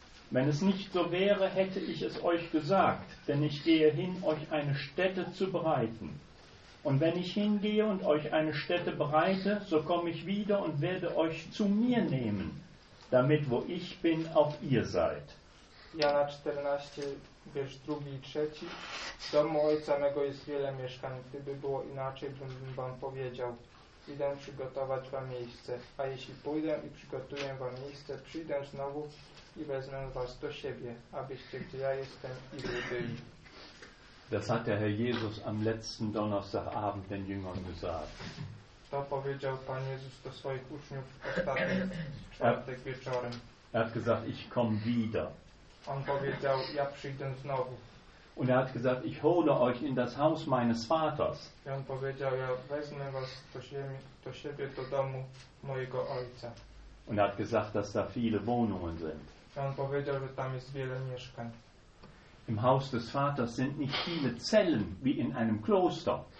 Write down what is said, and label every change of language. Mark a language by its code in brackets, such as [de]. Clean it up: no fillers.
[de] Wenn es nicht so wäre, hätte ich es euch gesagt, denn ich gehe hin, euch eine Stätte zu bereiten. Und wenn ich hingehe und euch eine Stätte bereite, so komme ich wieder und werde euch zu mir nehmen, damit wo ich bin, auch ihr seid. [pl] Jana 14, wiersz 2 i 3. W domu ojca mego jest wiele mieszkań. Gdyby było inaczej, bym wam powiedział. Idę przygotować wam miejsce. A jeśli pójdę i przygotuję wam miejsce, przyjdę znowu i wezmę was do siebie, abyście gdzie ja jestem i wy byli. [de] Das hat der Herr Jesus am letzten Donnerstagabend den Jüngern gesagt. [pl] To powiedział Pan Jezus do swoich uczniów ostatni czwartek wieczorem. [de] Er hat gesagt, ich komme wieder. [pl] On powiedział, ja przyjdę znowu. [de] Und er hat gesagt, ich hole euch in das Haus meines Vaters. [pl] I on powiedział, ja wezmę was do siebie, do domu mojego ojca. [de] Und er hat gesagt, dass da viele Wohnungen sind. [pl] I on powiedział, że tam jest wiele mieszkań. [de] Im Haus des Vaters sind nicht viele Zellen wie in einem Kloster.